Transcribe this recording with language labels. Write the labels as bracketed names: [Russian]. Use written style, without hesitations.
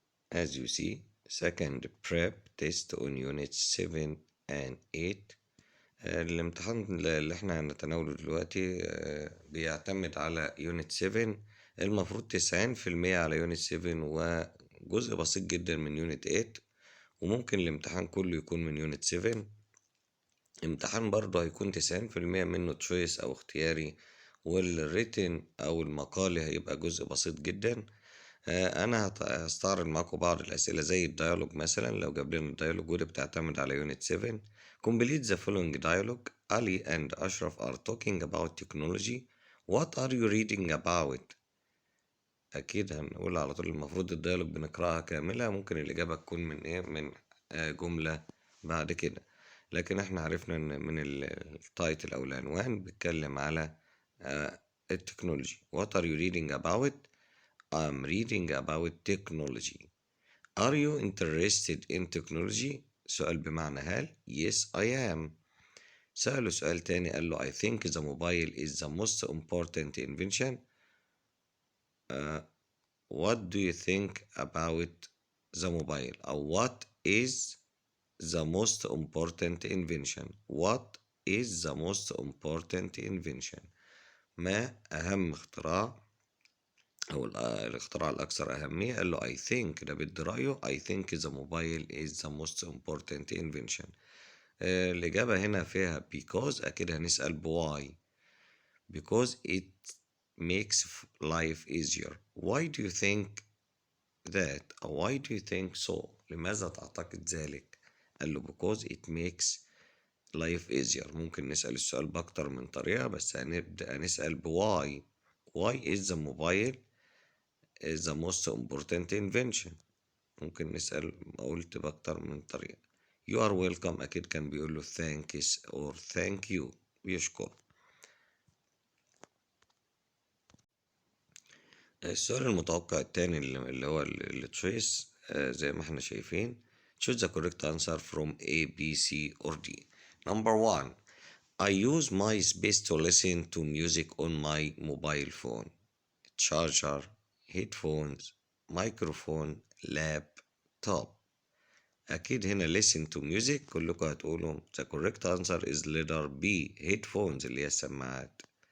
[English] As you see, second prep test on units 7 and 8. [Arabic] الامتحان اللي احنا هنتناوله دلوقتي بيعتمد على يونت 7. المفروض 90% على يونت 7 وجزء بسيط جدا من يونت 8، وممكن الامتحان كله يكون من يونت 7. امتحان برضه هيكون 90% منه تشويس أو اختياري، والريتن أو المقالي هيبقى جزء بسيط جدا. أنا هستعرض معاكم بعض الأسئلة زي الديالوج مثلا. لو جاب لنا الديالوج ودي بتعتمد على يونت 7. [English] Complete the following dialogue. Ali and Ashraf are talking about technology. What are you reading about? [Arabic] أكيد هنقول على طول المفروض الديالوج بنقرأها كاملة، ممكن الإجابة تكون من إيه، من جملة بعد كده. لكن احنا عرفنا إن من التايتل أو العنوان بيتكلم على التكنولوجي. [English] What are you reading about? I'm reading about technology. Are you interested in technology? [Arabic] سؤال بمعنى هل؟ [English] Yes, I am. [Arabic] سأله سؤال تاني قال له [English] I think the mobile is the most important invention. What do you think about the mobile? أو what is the most important invention? What is the most important invention? [Arabic] ما أهم اختراع أو الاختراع الأكثر أهمية؟ قال له [English] I think، [Arabic] ده بدي رأيه. [English] I think the mobile is the most important invention. [Arabic] الإجابة هنا فيها because، أكيد هنسأل why. [English] Because it makes life easier. Why do you think that? أو why do you think so؟ [Arabic] لماذا تعتقد ذلك؟ قال له [English] because it makes life easier. [Arabic] ممكن نسأل السؤال بأكتر من طريقة، بس هنبدأ نسأل why. [English] Why is the mobile is the most important invention؟ [Arabic] ممكن نسأل قلت بأكتر من طريقة. [English] You are welcome، [Arabic] أكيد كان بيقول له [English] thanks or thank you، بيشكر. [Arabic] السؤال المتوقع التاني اللي هو التشويس، زي ما احنا شايفين. [English] choose the correct answer from A, B, C or D. Number 1. I use my space to listen to music on my mobile phone. Charger, headphones, microphone, laptop. [Arabic] أكيد هنا [English] listen to music [Arabic] كلكم هتقولوا [English] the correct answer is letter B, headphones [Arabic] اللي هي السماعات.